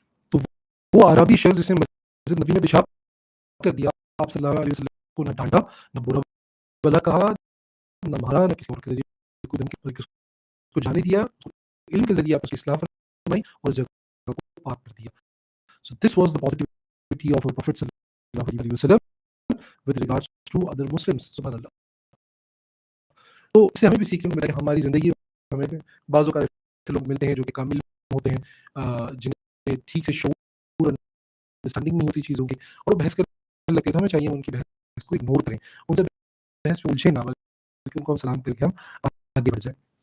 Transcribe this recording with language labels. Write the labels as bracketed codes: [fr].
[ur] تو وہ عربی شخص جس نے مسجد نبی میں پیشاب کر دیا, آپ صلی اللہ علیہ وسلم کو نہ ڈانٹا, نہ برا بلا کہا, نہ مارا, نہ کسی اور کے ذریعے کوئی دھمکی, بلکہ اس کو جانے دیا, علم کے ذریعے آپ اس کی اصلاح فرمائی اور جگہ کو پاک کر دیا. [en] So this was the positivity of our Prophet sallallahu alaihi wasallam with regards to other Muslims. [ur] سبحان اللہ. تو اس سے ہمیں بھی سیکھنے کو ملا کہ ہماری زندگی میں ہمیں بعض اوقات ایسے لوگ ملتے ہیں جو کہ کامل ہوتے ہیں, جنہیں ٹھیک سے شعور انڈرسٹینڈنگ نہیں ہوتی چیزوں کی, اور وہ بحث کرنے لگتے ہیں. تو ہمیں چاہیے ان کی بحث کو اگنور کریں, ان سے بحث میں الجھے نہ, بلکہ ان کو ہم سلام کر کے ہم آگے بڑھ جائیں.